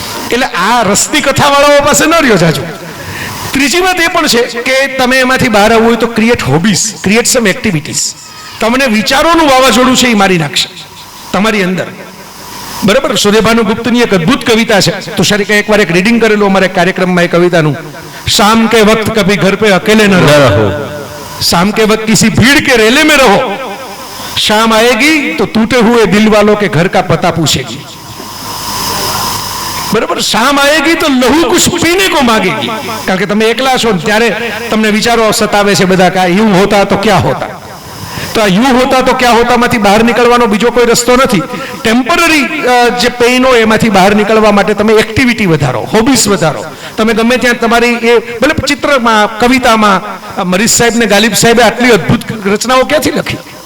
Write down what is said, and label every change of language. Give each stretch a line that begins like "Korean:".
Gujarati: એટલે આ રસની કથા વાળાઓ પાસે ન રહ્યો જાજો. ત્રીજી વાત એ પણ છે કે તમે એમાંથી બહાર આવવું હોય તો ક્રિએટ હોબીઝ, ક્રિએટ સમ એક્ટિવિટીઝ. તમને વિચારોનું વાવાઝોડું છે એ મારી નાખશે તમારી અંદર. બરાબર. સૂર્યભાનુ ગુપ્તની એક અદ્ભુત કવિતા છે, તુષારી એકવાર એક રીડિંગ કરેલું અમારે કાર્યક્રમમાં એ કવિતાનું.
Hindi: શામ કે વક્ત કભી ઘર पे अकेले न रहो, शाम के वक्त किसी भीड़ के रेले में रहो, शाम आएगी तो टूटे हुए दिल वालों के घर का पता पूछेगी. बराबर. शाम आएगी तो लहू कुछ पीने को मांगेगी.
Gujarati: કારણ કે તમે એકલા છો ત્યારે તમને વિચારો સતાવે છે બધા, કે એવું હોતા તો ક્યાં હોતા. તો આ યુ હોતા તો ક્યાં હોતામાંથી બહાર નીકળવાનો બીજો કોઈ રસ્તો નથી. ટેમ્પરરી જે પેઇન હોય એમાંથી બહાર નીકળવા માટે તમે એક્ટિવિટી વધારો, હોબીસ વધારો. તમે ગમે ત્યાં તમારી એ ભલે ચિત્રમાં, કવિતામાં, મરીઝ સાહેબ ને ગાલિબ સાહેબે આટલી અદ્ભુત રચનાઓ ક્યાંથી લખી?